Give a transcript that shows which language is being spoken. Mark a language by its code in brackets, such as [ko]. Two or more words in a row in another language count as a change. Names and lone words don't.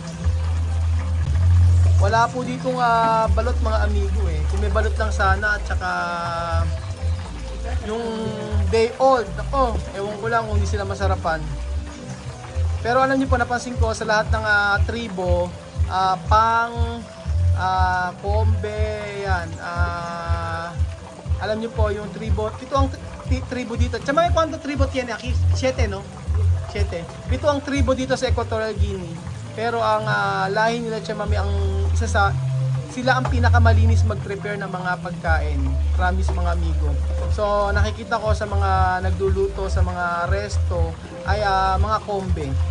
[tl] Wala po ditong balot mga amigo Kung may balot lang sana at saka yung day old, ako, ewan ko lang kung hindi sila masarapan. Pero alam niyo po, napansin ko sa lahat ng tribo, Kombe, yan. Alam niyo po yung tribo, ito ang tribo dito. [es] Chama quanto tribo tiene aquí? 7, no? 7. [tl] Ito ang tribo dito sa Equatorial Guinea. Pero ang lahi nila Chamame, ang isa sa sila ang pinakamalinis mag-prepare ng mga pagkain. Promise mga amigo. So nakikita ko sa mga nagluluto sa mga resto ay mga Kombe.